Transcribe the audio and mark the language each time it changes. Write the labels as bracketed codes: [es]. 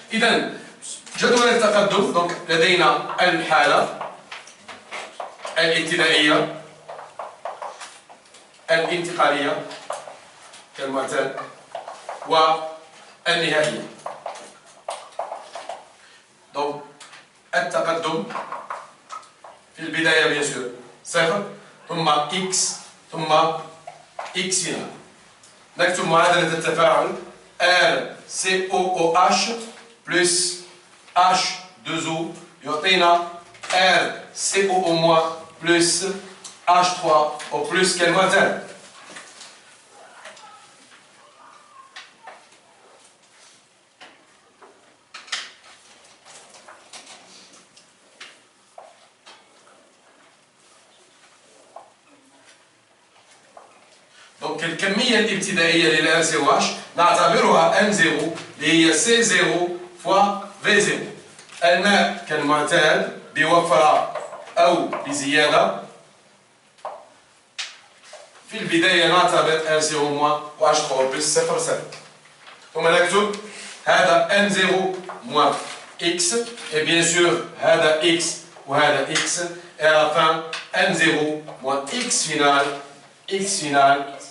[ar] إذا جدول التقدم. دونك لدينا الحالة الابتدائية الانتقالية كالمعتاد والنهائية. دونك التقدم في البداية بيان سور صفر ثم إكس ثم إكس هنا. نكتب معادلة التفاعل RCOOH plus H2O يعطينا RCOO- plus H3O plus كالمعتاد. دونك الكمية الابتدائية للRCOH نعتبرها M0 اللي هي C0 فوا V0. الماء كالمعتاد بوفرة أو بزيادة. في البداية نعتبر RCO- و H3O+ 0,7. ثم نكتب هذا M0- [fr] x, et bien sûr, [ar] هذا x وهذا x, [fr] et à la fin, n0 moins x final, x final.